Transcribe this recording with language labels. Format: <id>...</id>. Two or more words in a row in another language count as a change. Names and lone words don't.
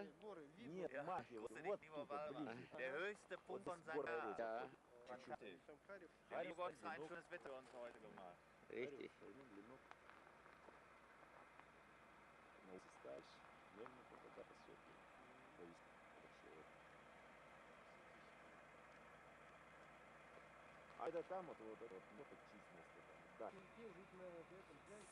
<ru>горы, видно. Нет,</ru> <de>Ja,</de> <ru>мафия,</ru> <de>guck dir</de> <ru>вот</ru> <de>nicht</de> <ru>тут,</ru> <de>über Walra.</de> <ru>ближе.</ru> <de>Der höchste Punkt</de> <ru>Вот</ru> <de>von</de> <ru>здесь горы</ru> <de>Sagar. Ja, Fantastisch.</de> <ru>Там Харев.</ru> <de>Der liebe Gott hat ein genug. schönes Wetter für uns heute gemacht. richtig.</de> <ru>А это там вот это вот численность. Да. Ну, где жить надо, в этом взять,</ru>